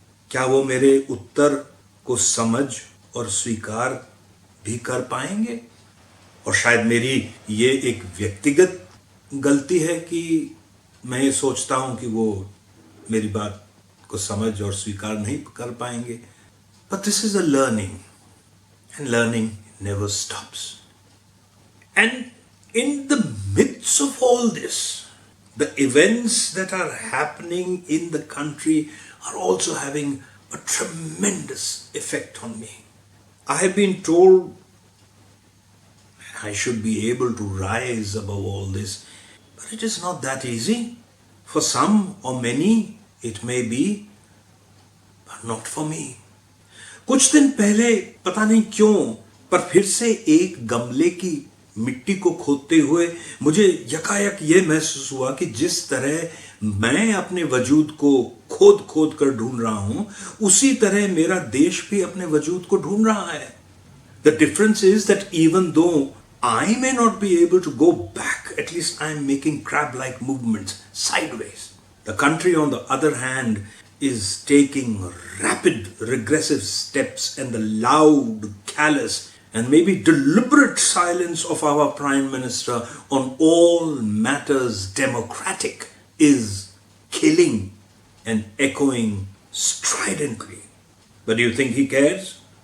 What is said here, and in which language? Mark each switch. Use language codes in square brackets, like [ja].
[hi] क्या वो मेरे उत्तर को समझ और स्वीकार भी कर पाएंगे? और शायद मेरी ये एक व्यक्तिगत गलती है कि मैं ये सोचता हूं कि वो मेरी बात को समझ और स्वीकार नहीं कर पाएंगे। [en] But this is a learning and learning never stops. And in the midst of all this, the events that are happening in the country are also having a tremendous effect on me. I have been told I should be able to rise above all this, but it is not that easy. For some or many it may be, but not for me. [hi] कुछ दिन पहले पता नहीं क्यों पर फिर से एक गमले की मिट्टी को खोदते हुए मुझे यकायक यह महसूस हुआ कि जिस तरह मैं अपने वजूद को खोद खोद कर ढूंढ रहा हूं, उसी तरह मेरा देश भी अपने वजूद को ढूंढ रहा है। [en] The difference is that even though I may not be able to go back, at least I am making crab-like movements sideways. The country, on the other hand, is taking rapid regressive steps, and the loud, callous and maybe deliberate silence of our Prime Minister on all matters democratic is killing and echoing stridently. But do you think he cares?